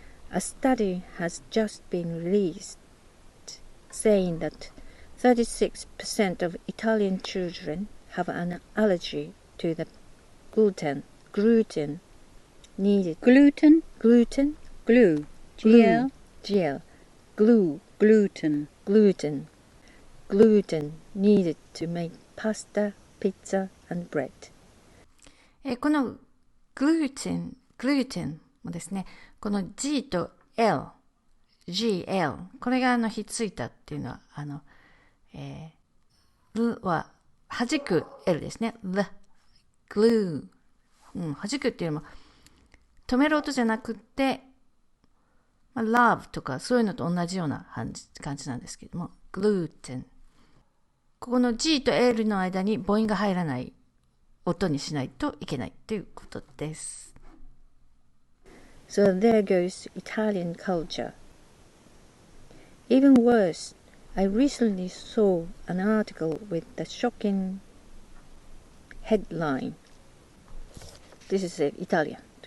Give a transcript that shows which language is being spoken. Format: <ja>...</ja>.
<en>A study has just been released saying that 36% of Italian children have an allergy to the gluten needed. Gluten? Gluten? Glue. Glue. GL. Glue. Gluten. Gluten needed to make pasta, pizza, and bread.</en> <ja>この gluten もですね、この G と L、GL、これがひっついたっていうのは、ルは弾く L ですね。 glue、弾くっていうのも、止める音じゃなくって、love とかそういうのと同じような感じなんですけども、gluten。ここの G と L の間に母音が入らない音にしないといけないということです。</ja> <en>So there goes Italian culture. Even worse, I recently saw an article with the shocking headline. This is Italian.</en>